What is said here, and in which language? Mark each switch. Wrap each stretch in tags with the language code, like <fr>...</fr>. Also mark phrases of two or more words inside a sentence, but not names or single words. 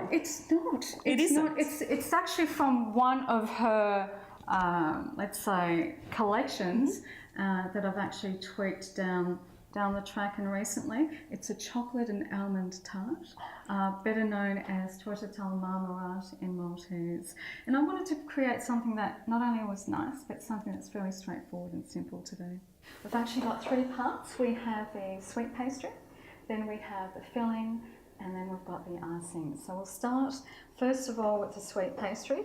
<en>It's not. It isn't. It's actually from one of her, let's say, collections that I've actually tweaked down the track and recently. It's a chocolate and almond tart, better known as</en> <mt>torta tal-marmurat</mt> <en>in Maltese. And I wanted to create something that not only was nice, but something that's very straightforward and simple to do. We've actually got 3 parts. We have the sweet pastry, then we have the filling, and then we've got the icing. So we'll start first of all with the sweet pastry.</en>